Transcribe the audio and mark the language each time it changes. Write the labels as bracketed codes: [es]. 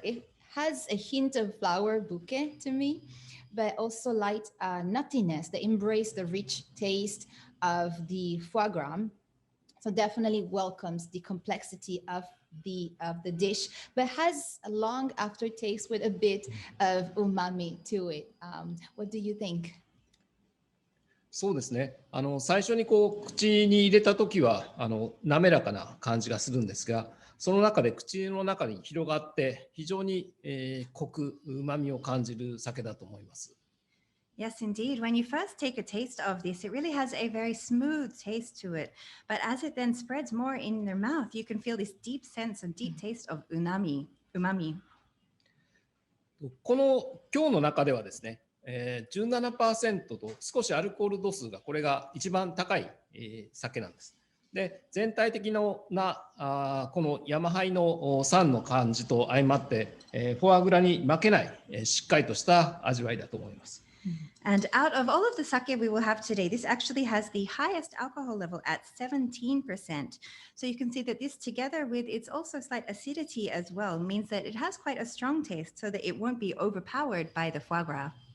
[en] It has a hint of flower bouquet to me, but also light nuttiness that embrace the rich taste of the foie gras. So definitely welcomes the complexity of the dish, but has a long aftertaste with a bit of umami to it. What do you think? [ja] そうですね。最初にこう口に入れた時は滑らかな感じがするんですが、その中で口の中に広がって非常に、コク、旨味を感じる酒だと思います。 [en] Yes, indeed. When you first take a taste of this, it really has a very smooth taste to it. But as it then spreads more in your mouth, you can feel this deep sense and deep taste of umami. [ja] この今日の中ではですね、17% と少しアルコール度数がこれが一番高い、酒なんです。で、全体的なこのヤマハイの酸の感じと相まって、フォアグラに負けない、しっかりとした味わいだと思います。 [en] And out of all of the sake we will have today, this actually has the highest alcohol level at 17%. So you can see that this, together with its also slight acidity as well, means that it has quite a strong taste so that it won't be overpowered by the foie gras.